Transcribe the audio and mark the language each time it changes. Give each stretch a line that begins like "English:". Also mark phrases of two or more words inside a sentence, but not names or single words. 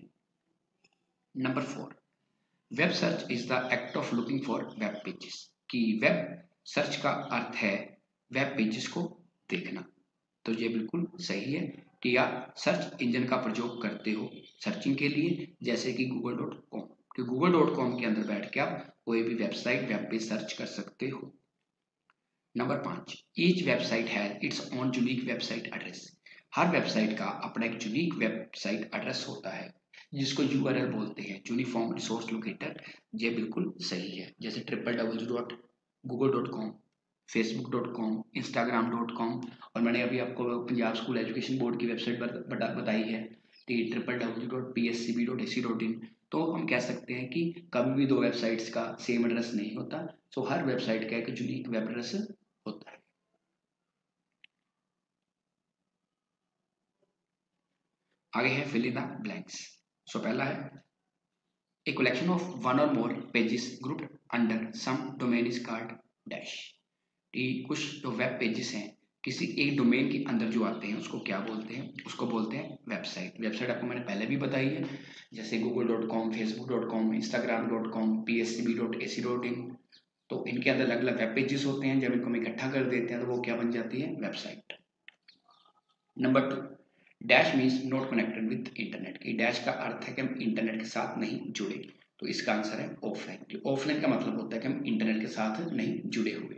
English: Number 4, web search is the act of looking for web pages.
Hindi: की वेब सर्च का अर्थ है
English: web pages
Hindi: को देखना। तो ये बिल्कुल सही है कि आप
English: search engine
Hindi: का प्रयोग करते हो सर्चिंग के लिए, जैसे कि google.com। कि google.com के अंदर बैठ के आप कोई भी
English: website web page
Hindi: सर्च कर सकते हो।
English: Number 5, each website has its own unique website address.
Hindi: हर वेबसाइट का अपना एक
English: unique website address
Hindi: होता है जिसको यूआरएल बोलते हैं,
English: uniform resource locator.
Hindi: ये बिल्कुल सही है। जैसे www.google.com, facebook.com, instagram.com, और मैंने अभी आपको पंजाब स्कूल एजुकेशन बोर्ड की वेबसाइट बताई है कि www.pscb.ac.in। तो हम कह सकते हैं कि कभी भी दो वेबसाइट्स का
English: same address
Hindi: नहीं होता। सो हर वेबसाइट का एक
English: unique web address
Hindi: होता है। आगे है
English: fill in the blanks.
Hindi: सो पहला है
English: a collection of one or more pages grouped under some domain is called dash.
Hindi: कि कुछ जो
English: web pages
Hindi: हैं किसी एक डोमेन के अंदर जो आते हैं उसको क्या बोलते हैं, उसको बोलते हैं वेबसाइट। वेबसाइट आपको मैंने पहले भी बताई है, जैसे google.com, facebook.com, instagram.com, pscb.ac.in। तो इनके अंदर अलग अलग
English: web pages
Hindi: होते हैं, जब इनको हम इकट्ठा कर देते हैं तो वो क्या बन जाती है, वेबसाइट।
English: Number 2, dash means not connected with internet.
Hindi: की डैश का अर्थ है कि हम इंटरनेट के साथ नहीं जुड़े। तो इसका आंसर है ऑफलाइन। ऑफलाइन का मतलब होता है कि हम इंटरनेट के साथ नहीं जुड़े हुए।